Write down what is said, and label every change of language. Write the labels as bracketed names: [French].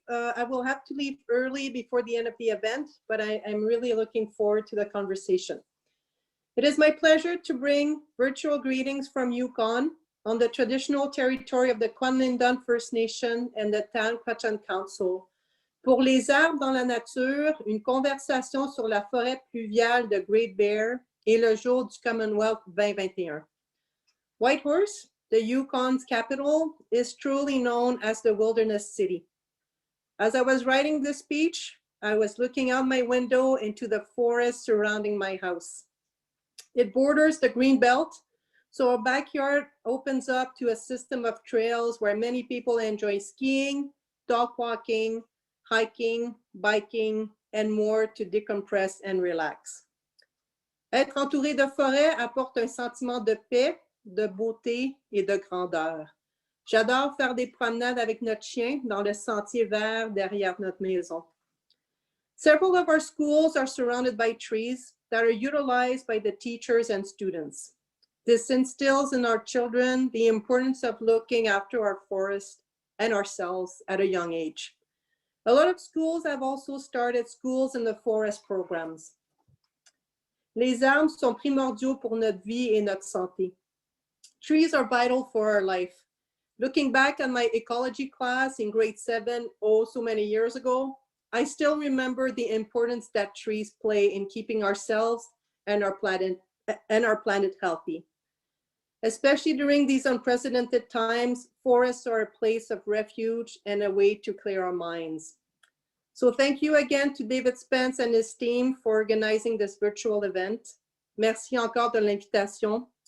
[English] Early before the end of the event, but I'm really looking forward to the conversation. It is my pleasure to bring virtual greetings from Yukon on the traditional territory of the Kwanlindon First Nation and the Tan-Kwachan Council. [French] Pour les arbres dans la nature, une conversation sur la forêt pluviale de Great Bear et le jour du Commonwealth 2021. [English] Whitehorse, the Yukon's capital, is truly known as the Wilderness City. As I was writing this speech, I was looking out my window into the forest surrounding my house. It borders the green belt, so our backyard opens up to a system of trails where many people enjoy skiing, dog walking, hiking, biking, and more to decompress and relax. [French] Être entouré de forêt apporte un sentiment de paix, de beauté et de grandeur. J'adore faire des promenades avec notre chien dans le sentier vert derrière notre maison. [English] Several of our schools are surrounded by trees that are utilized by the teachers and students. This instills in our children the importance of looking after our forest and ourselves at a young age. A lot of schools have also started schools in the forest programs. [French] Les arbres sont primordiaux pour notre vie et notre santé. [English] Trees are vital for our life. Looking back on my ecology class in grade 7, oh so many years ago, I still remember the importance that trees play in keeping ourselves and our planet healthy. Especially during these unprecedented times, forests are a place of refuge and a way to clear our minds. So thank you again to David Spence and his team for organizing this virtual event. [French] Merci encore de l'invitation.